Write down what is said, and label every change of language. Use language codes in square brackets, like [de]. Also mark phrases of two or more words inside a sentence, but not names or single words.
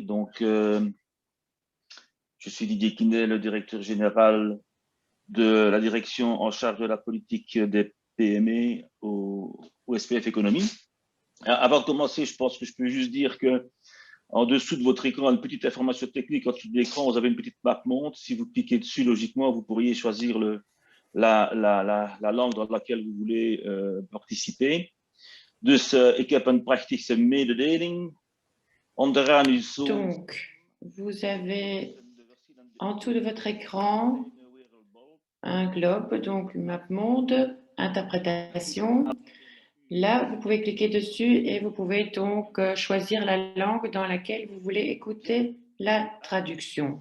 [fr] Donc, je suis Didier Quinet, le directeur général de la direction en charge de la politique des PME au SPF Économie. Avant de commencer, je pense que je peux juste dire que en dessous de votre écran, une petite information technique, en dessous de l'écran, vous avez une petite map monde. Si vous cliquez dessus, logiquement, vous pourriez choisir la langue dans laquelle vous voulez participer. [nl] Dus ik heb een prachtige mededeling. Onderaan uw zoon. [fr] Donc, vous avez en dessous de votre écran un globe, donc une map monde, interprétation. Là, vous pouvez cliquer dessus et vous pouvez donc choisir la langue dans laquelle vous voulez écouter la traduction.